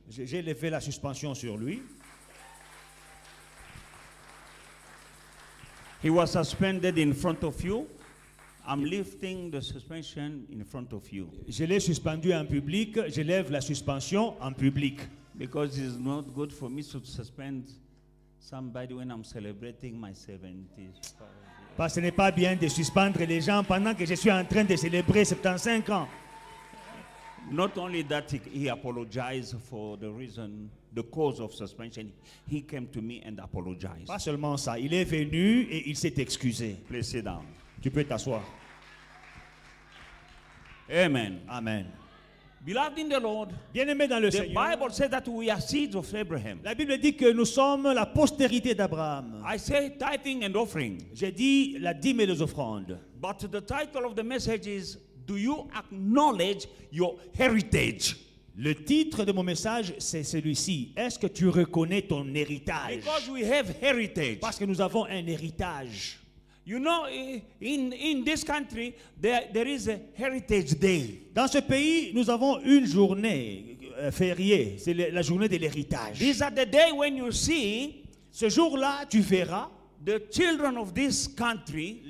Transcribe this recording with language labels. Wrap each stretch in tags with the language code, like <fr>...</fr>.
<fr>J'ai levé la suspension sur lui.</fr> <en>He was suspended in front of you. I'm lifting the suspension in front of you.</en> <fr>Je l'ai suspendu en public, je lève la suspension en public.</fr> <en>Because it's not good for me to suspend somebody when I'm celebrating my 70s.</en> <fr>Parce que ce n'est pas bien de suspendre les gens pendant que je suis en train de célébrer 75 ans.</fr> <en>Not only that, he apologized for the cause of suspension. He came to me and apologized.</en> <fr>Pas seulement ça, il est venu et il s'est excusé.</fr> <en>Please sit down.</en> <fr>Tu peux t'asseoir. Amen. Amen.</fr> <en>Beloved in the Lord,</en> <fr>Bien-aimés dans le</fr> <en>the</en> <fr>Seigneur,</fr> <en>Bible says that we are seeds of Abraham.</en> <fr>la Bible dit que nous sommes la postérité d'Abraham.</fr> <en>I say tithing and offering.</en> <fr>J'ai dit la dîme et les offrandes.</fr> <en>But the title of the message is, do you acknowledge your heritage?</en> <fr>Le titre de mon message, c'est celui-ci. Est-ce que tu reconnais ton héritage?</fr> <en>Because we have heritage.</en> <fr>Parce que nous avons un héritage.</fr> <en>You know, in this country, there is a Heritage Day.</en> <fr>Dans ce pays, nous avons une journée fériée. C'est la journée de l'héritage.</fr> <en>These are the day when you see</en> <fr>Ce jour-là, tu verras</fr> <en>the children of this country,</en>